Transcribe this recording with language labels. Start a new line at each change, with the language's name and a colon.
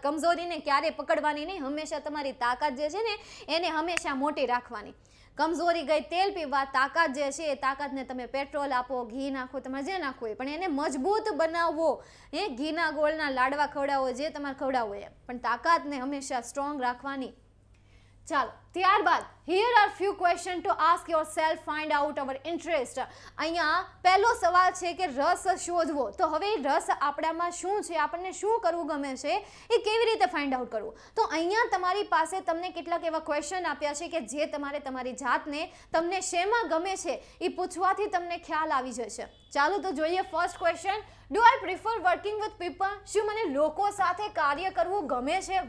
Gujarati: કમજોરીને ક્યારેય પકડવાની નહીં, હંમેશા તમારી તાકાત જે છે ને એને હંમેશા મોટી રાખવાની. કમજોરી ગઈ તેલ પીવા, તાકાત જે છે એ તાકાતને તમે પેટ્રોલ આપો, ઘી નાખો, તમારે જે નાખવું હોય, પણ એને મજબૂત બનાવવો. એ ઘીના ગોળના લાડવા ખવડાવો, જે તમારે ખવડાવવું હોય, પણ તાકાતને હંમેશા સ્ટ્રોંગ રાખવાની. ચાલો, ત્યારબાદ
English: here are few question to ask yourself, find out our interest.
Gujarati: અહીંયા પહેલો સવાલ છે કે રસ શોધવો. તો હવે રસ આપણામાં શું છે, આપણને શું કરવું ગમે છે, એ કેવી રીતે ફાઇન્ડ આઉટ કરવું. તો અહીંયા તમારી પાસે તમને કેટલાક એવા ક્વેશ્ચન આપ્યા છે કે જે તમારે તમારી જાતને તમને શેમાં ગમે છે એ પૂછવાથી તમને ખ્યાલ આવી જશે. ચાલો તો જોઈએ first question.
English: do I prefer working with people,
Gujarati: શું મને લોકો સાથે કાર્ય કરવું ગમે છે.